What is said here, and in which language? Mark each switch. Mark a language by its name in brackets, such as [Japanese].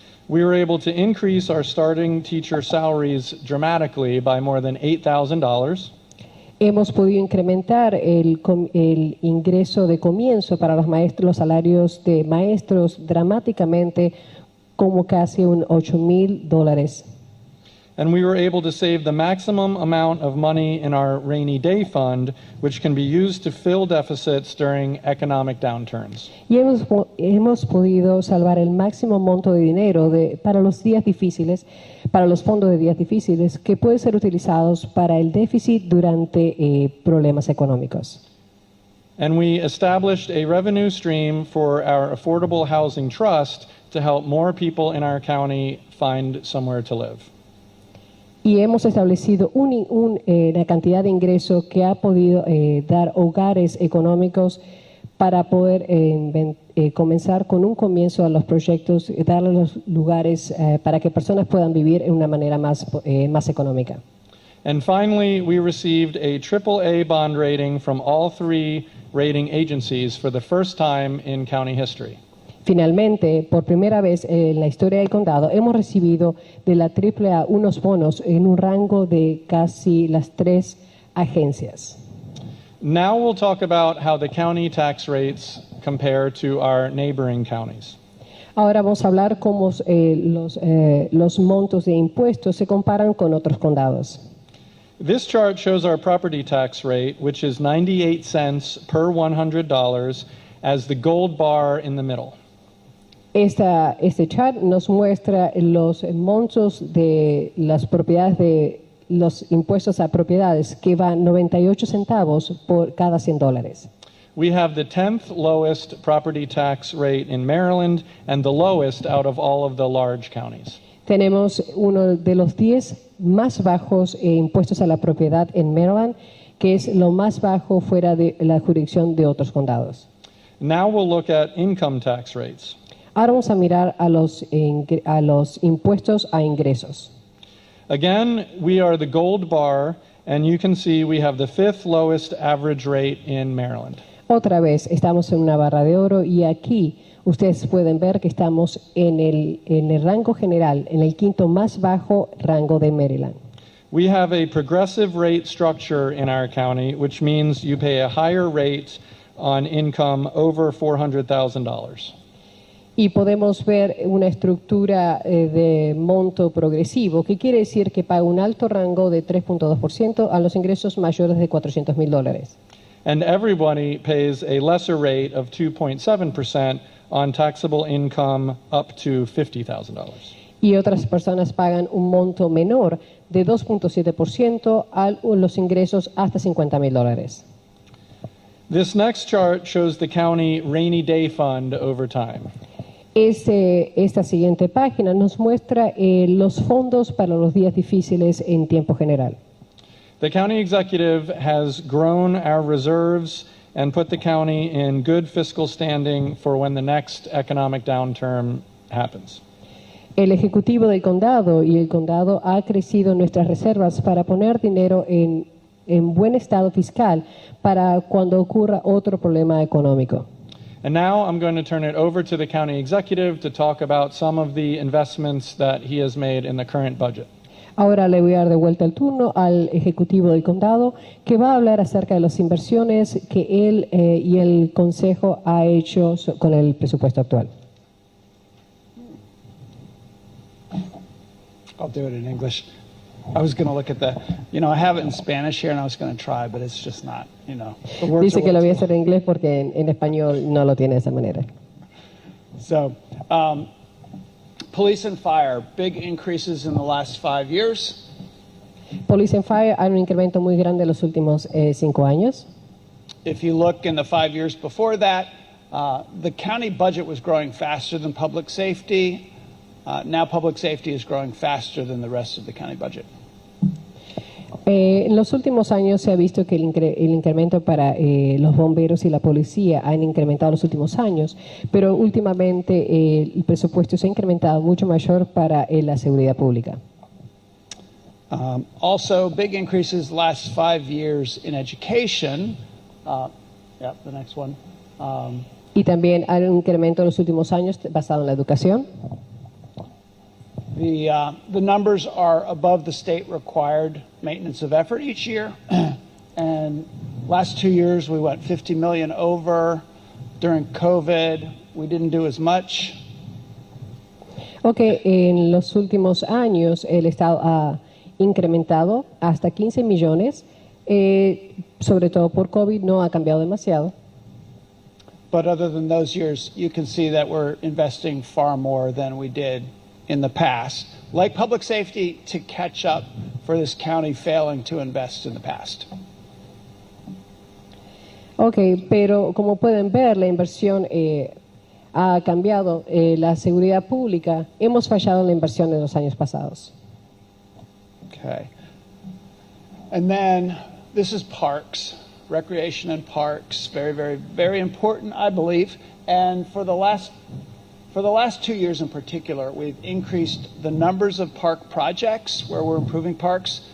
[English] We were able to increase our starting teacher salaries dramatically by more than $8,000. [Spanish] Hemos podido incrementar el ingreso de comienzo para los maestros, los salarios de maestros dramáticamente, como casi un $8,000. [English] And we were able to save the maximum amount of money in our rainy day fund, which can be used to fill deficits during economic downturns. [Spanish] Y hemos podido salvar el máximo monto de dinero para los días difíciles, para los fondos de días difíciles, que pueden ser utilizados para el déficit durante problemas económicos. [English] And we established a revenue stream for our affordable housing trust to help more people in our county find somewhere to live. [Spanish] Y hemos establecido una cantidad de ingresos que ha podido dar hogares económicos para poder comenzar con un comienzo a los proyectos, darle los lugares para que personas puedan vivir en una manera más económica. [English] And finally, we received a AAA bond rating from all three rating agencies for the first time in county history. [Spanish] Finalmente, por primera vez en la historia del condado, hemos recibido de la AAA unos bonos en un rango de casi las 3 agencias. [English] Now we'll talk about how the county tax rates compare to our neighboring counties. [Spanish] Ahora vamos a hablar cómo los montos de impuestos se comparan con otros condados. [English] This chart shows our property tax rate, which is 98 cents per $100, as the gold bar in the middle. [Spanish] Este chart nos muestra los montos de las propiedades de los impuestos a propiedades que van 98 centavos por cada $100. [English] We have the 10th lowest property tax rate in Maryland and the lowest out of all of the large counties. [Spanish] Tenemos uno de los 10 más bajos impuestos a la propiedad en Maryland, que es lo más bajo fuera de la jurisdicción de otros condados. [English] Now we'll look at income tax rates. [Spanish] Ahora vamos a mirar a los impuestos a ingresos. [English] Again, we are the gold bar, and you can see we have the 5th lowest average rate in Maryland. [Spanish] Otra vez, estamos en una barra de oro y aquí ustedes pueden ver que estamos en el rango general, en el 5º más bajo rango de Maryland. [English] We have a progressive rate structure in our county, which means you pay a higher rate on income over $400,000. [Spanish] Y podemos ver una estructura de monto progresivo, que quiere decir que paga un alto rango de 3.2% a los ingresos mayores de $400,000. [English] And everybody pays a lesser rate of 2.7% on taxable income up to $50,000. [Spanish] Y otras personas pagan un monto menor de 2.7% a los ingresos hasta $50,000. [English] This next chart shows the county rainy day fund over time. [Spanish] Esta siguiente página nos muestra los fondos para los días difíciles en tiempo general. [English] The county executive has grown our reserves and put the county in good fiscal standing for when the next economic downturn happens. [Spanish] El ejecutivo del condado y el condado ha crecido nuestras reservas para poner dinero en buen estado fiscal para cuando ocurra otro problema económico. [English] And now I'm going to turn it over to the county executive to talk about some of the investments that he has made in the current budget. [Spanish] Ahora le voy a dar de vuelta el turno al ejecutivo del condado, que va a hablar acerca de las inversiones que él y el consejo ha hecho con el presupuesto actual. [English] I'll do it in English. I was going to look at I have it in Spanish here and I was going to try, but it's just not, the words [Spanish] Dice [English] are [Spanish] que lo voy a [English] words. [Spanish] hacer en inglés porque en español no lo tiene de esa manera. [English] So, police and fire, big increases in the last 5 years. [Spanish] Police and Fire hay un incremento muy grande en los últimos 5 años. [English] If you look in the 5 years before that, the county budget was growing faster than public safety. Now public safety is growing faster than the rest of the county budget. [Spanish] En los últimos años se ha visto que el incremento para los bomberos y la policía han incrementado en los últimos años, pero últimamente el presupuesto se ha incrementado mucho mayor para la seguridad pública. [English] Also, big increases last 5 years in education. The next one. [Spanish] Y también hay un incremento en los últimos años basado en la educación. [English] The numbers are above the state required maintenance of effort each year. And last 2 years we went 50 million over. During COVID, we didn't do as much. [Spanish] En los últimos años el Estado ha incrementado hasta 15 millones, sobre todo por COVID no ha cambiado demasiado. [English] But other than those years, you can see that we're investing far more than we did in the past, like public safety, to catch up for this county failing to invest in the past. [Spanish] Pero como pueden ver, la inversión ha cambiado. La seguridad pública, hemos fallado en la inversión en los años pasados. [English] Okay. And then this is parks, recreation and parks, very, very, very important, I believe. And for the last 2 years in particular, we've increased the numbers of park projects where we're improving parks.